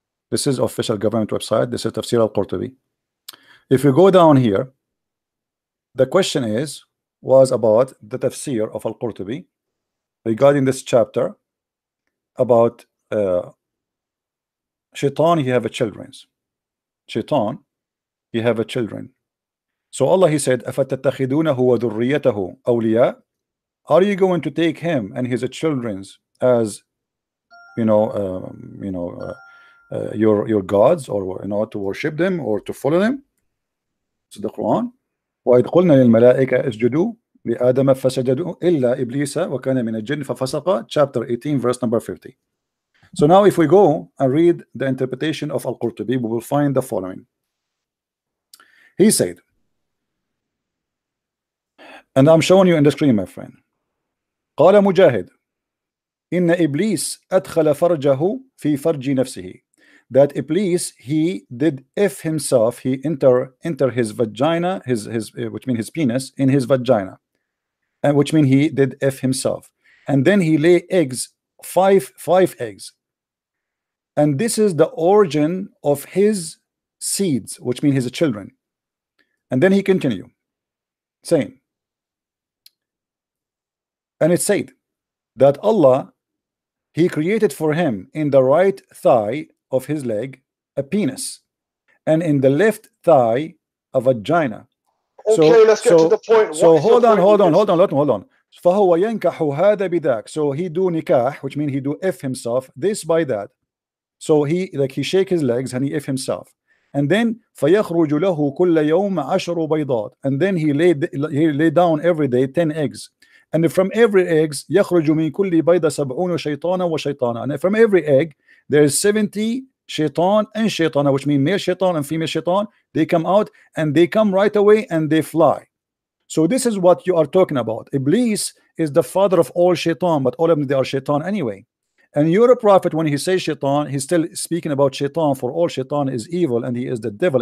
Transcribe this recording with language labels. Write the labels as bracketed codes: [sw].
[en] This is official government website. This is Tafsir al-Qurtubi. If you go down here, the question was about the tafsir of al-Qurtubi regarding this chapter about shaitan, he have a children. Shaitan, he have a children. So Allah, He said, [ar] أَفَتَتَّخِذُونَهُ وَذُرِّيَّتَهُ أَوْلِيَاءَ. [en] Are you going to take him and his children's as your gods, or to worship them or to follow them? It's the Quran. [ar] وَإِذْ قُلْنَا لِلْمَلَائِكَةِ اسْجُدُوا لِآدَمَ فَسَجَدُوا إِلَّا إِبْلِيسَ وَكَانَ مِنَ الْجِنِّ فَفَسَقَ, [en] chapter 18, verse number 50. So now if we go and read the interpretation of Al-Qurtubi, we will find the following. He said, and I'm showing you in the screen, my friend. [ar] قال مجاهد إن إبليس أدخل فرجه في فرج نفسه. [en] That Iblis, he did if himself, he enter his vagina, his which means his penis, in his vagina, and which means he did if himself, and then he lay eggs, five eggs, and this is the origin of his seeds, which means his children. And then he continue saying, and it said that Allah, He created for him in the right thigh of his leg a penis, and in the left thigh a vagina. Okay, let's get to the point. So hold on. [ar] فهو ينكح هذا بذاك. [en] So he do nikah, which means he do if himself, this by that. So he shake his legs and he if himself. And then [ar] فيخرج له كل يوم 10 بيضات. [en] And then he lay down every day 10 eggs. And from every eggs [ar] يخرج من كل بيضة 70 شيطانا وشيطانا. [en] And from every egg there is 70 shaitan and shaitana, which mean male shaitan and female shaitan. They come out and they come right away and they fly. So this is what you are talking about. Iblis is the father of all shaitan, but all of them, they are shaitan anyway. And your prophet, when he says shaitan, he's still speaking about shaitan, for all shaitan is evil and he is the devil.